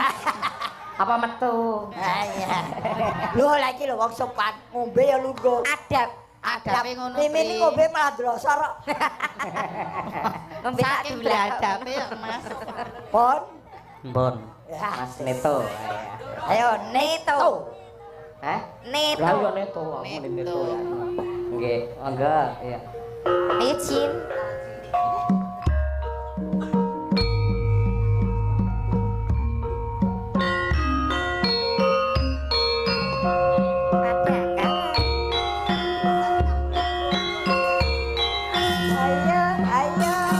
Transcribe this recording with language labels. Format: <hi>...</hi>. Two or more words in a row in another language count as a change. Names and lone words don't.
<jv>Apa metu? Ah iya. Lho lagi lho wong sopan ngombe ya lungguh. Adab. Adape ngono. Mimini ngombe malah drosor. Ngombe tak Saking dulak. beradabe ya, Mas. Pon. Bon. Ya. Mas Neto. Ayo Neto. Hah? Neto. Lah yo Neto, aku muni Neto ya. Nggih, enggak, ya. Ayo Cin. Ayo, ayo.</jv>